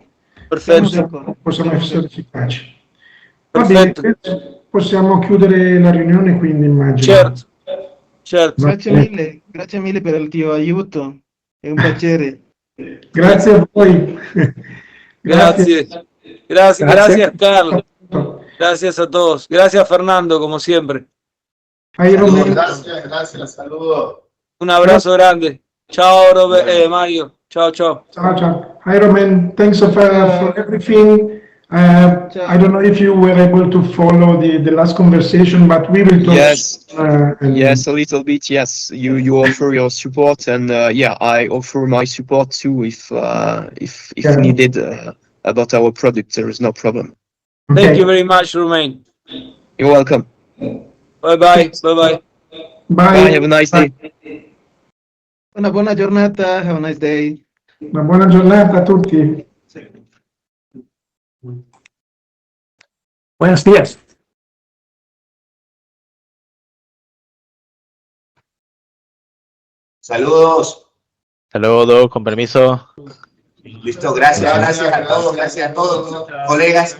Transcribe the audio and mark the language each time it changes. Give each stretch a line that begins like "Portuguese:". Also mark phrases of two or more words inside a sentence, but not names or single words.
Italian: Perfetto. Possiamo essere efficaci. Va bene, Perfetto. possiamo chiudere la riunione quindi, immagino. Certo, certo. Grazie mille per il tuo aiuto, è un piacere. Grazie a voi. Grazie a Carlos.
Spanish: Gracias a todos. Gracias a Fernando, como siempre. Gracias, saludos. Un abrazo grande. Chao, Mario. Chao, chao.
Italian: Ciao, ciao.
English: Hi, Roman. Thanks for everything. I don't know if you were able to follow the last conversation, but we will talk. Yes, yes, a little bit. Yes, you offer your support, and yeah, I offer my support too if needed about our product. There is no problem. Okay. Thank you very much, Romain. You're welcome. Bye bye. Bye bye. Bye. Have a nice day.
Italian: Una buona giornata,
English: have a nice day.
Italian: Una buona giornata a tutti.
Spanish: Buenos días. Saludos. Saludos, con permiso. Listo, gracias a todos, colegas.